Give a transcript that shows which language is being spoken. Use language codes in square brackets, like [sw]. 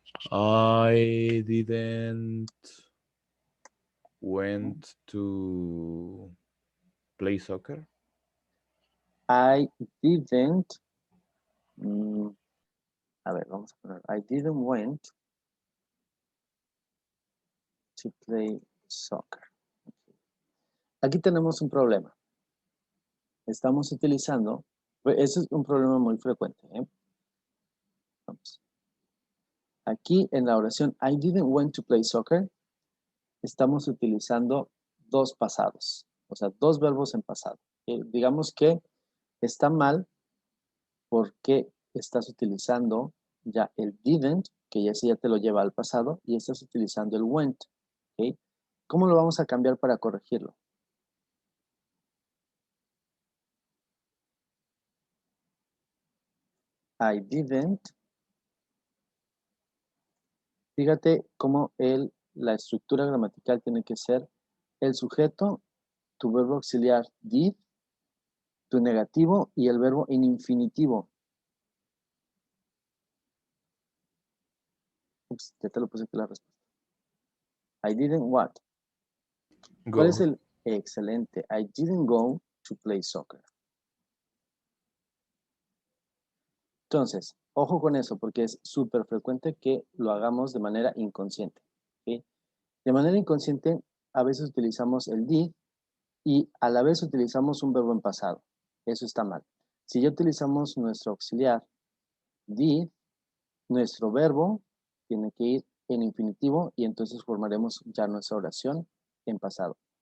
[en] I didn't went to play soccer. I didn't. [es] A ver, vamos a poner. [en] I didn't went to play soccer. [es] Aquí tenemos un problema. Estamos utilizando, ese es un problema muy frecuente. Vamos. Aquí en la oración [en] I didn't went to play soccer, [es] estamos utilizando dos pasados, o sea, dos verbos en pasado. Digamos que está mal porque estás utilizando ya el didn't, que ya te lo lleva al pasado, y estás utilizando el went. ¿Okay? ¿Cómo lo vamos a cambiar para corregirlo? [en] I didn't. [es] Fíjate cómo la estructura gramatical tiene que ser el sujeto, tu verbo auxiliar did, tu negativo y el verbo en infinitivo. Ups, ya te lo puse aquí la respuesta. [en] I didn't what? [es] ¿Cuál es el excelente? [en] I didn't go to play soccer. [es] Entonces, ojo con eso, porque es súper frecuente que lo hagamos de manera inconsciente. ¿Sí? De manera inconsciente, a veces utilizamos el did y a la vez utilizamos un verbo en pasado. Eso está mal. Si ya utilizamos nuestro auxiliar did, nuestro verbo tiene que ir en infinitivo y entonces formaremos ya nuestra oración en pasado.